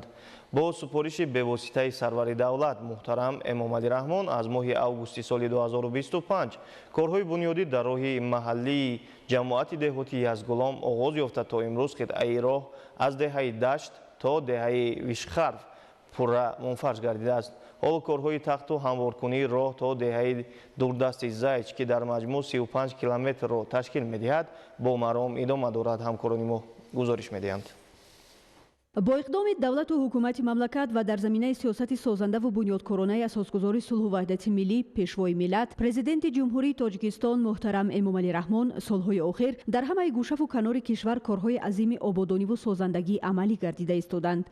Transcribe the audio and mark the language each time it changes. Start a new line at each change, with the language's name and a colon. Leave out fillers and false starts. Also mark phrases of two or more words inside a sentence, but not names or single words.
Tajik: бо супориши бевоситаи сарвари давлат муҳтарам Эмомалӣ Раҳмон аз моҳи августи соли 2025 корҳои бунёдӣ дар роҳи маҳаллии ҷамоати деҳоти Язгулом оғоз ёфта то имрӯз қитъаи роҳ аз деҳаи Дашт то деҳаи Вишхарф пурра мунфарж гардидааст. ҳоло корҳои тахту ҳамворкунии роҳ то деҳаи дурдасти Зайч ки дар маҷмӯъ 35 километрро ташкил медиҳад бо маром идома дорад. ҳамкорони мо гузориш медиҳанд.
Persian: با اقدام دولت و حکومت مملکت و در زمینه سیاست سازنده و بنیادکارانه اساسگذار صلح و وحدت ملی پیشوای ملت پرزیدنت جمهوری تاجیکستان محترم امامعلی رحمان سالهای آخر در همه گوشه و کنار کشور کارهای عظیم آبادانی و سازندگی عملی گردیده ایستادند.